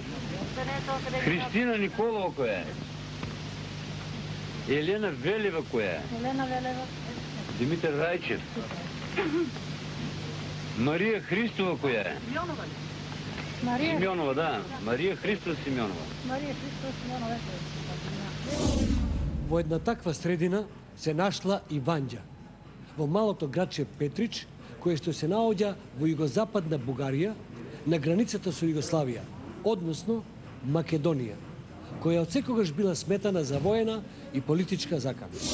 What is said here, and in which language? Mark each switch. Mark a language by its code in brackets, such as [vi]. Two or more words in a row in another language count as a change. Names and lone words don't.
[bg] Христина Николова кой е? Елена Велева кой е? Елена Велева. Димитър Райчев. Мария Христова кой е? Симеонова, да. Мария Христова Симеонова. Мария Христова Симеонова. [mk] Во една таква средина се нашла и Вања, во малото градче Петрич, кое што се наоѓа во југозападна Бугарија, на границата со Југославија, односно Македонија, која од секогаш била сметана за воена и политичка закана.